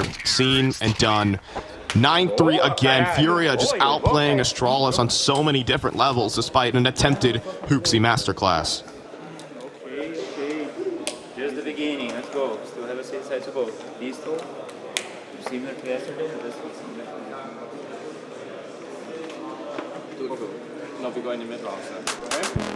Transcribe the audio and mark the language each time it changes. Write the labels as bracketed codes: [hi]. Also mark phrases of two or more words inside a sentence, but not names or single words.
[en] Seen and done. 9-3 again. Furia just outplaying Astralis on so many different levels, despite an attempted Hooksy masterclass. Okay. Just the beginning. Let's go. Still have a safe side to go. Pistol. Similar to yesterday. [da] Når vi går ind i midtravsen. Okay? Ja.